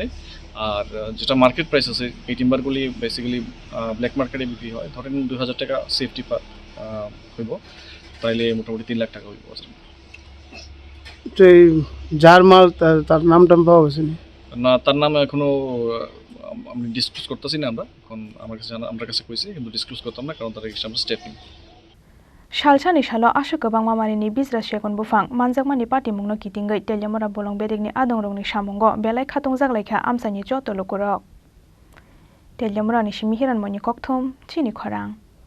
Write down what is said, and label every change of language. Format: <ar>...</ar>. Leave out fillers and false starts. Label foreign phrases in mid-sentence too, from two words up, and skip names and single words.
<bn>আর যেটা</bn> <en>market price</en> <bn>আছে এই টিম্বারগুলি বেসিক্যালি</bn> <en>black market</en> <bn>বিক্রি হয়, ধরেন 2,000 টাকা সেফটি হইব, তাইলে মোটামুটি 3 লাখ টাকা হইব। যার মাল তার নাম টাম পাওয়া গেছে না, তার নাম এখনো আমি ডিসক্লোজ করতেছি না। আমরা এখন আমার কাছে কইছি, কিন্তু ডিসক্লোজ করতাম না কারণ তার আমরা স্টেপ নিই।</bn> <trp>Shalchani shalo asha kabangma marini bisra second bufang manjakmani party mungno kitingai telyamura bolong bedekni adong rongni samungo belai khatung jaglaikha amsani joto lokorok. Telyamura ni simihiran moni kokthom chini khorang.</trp>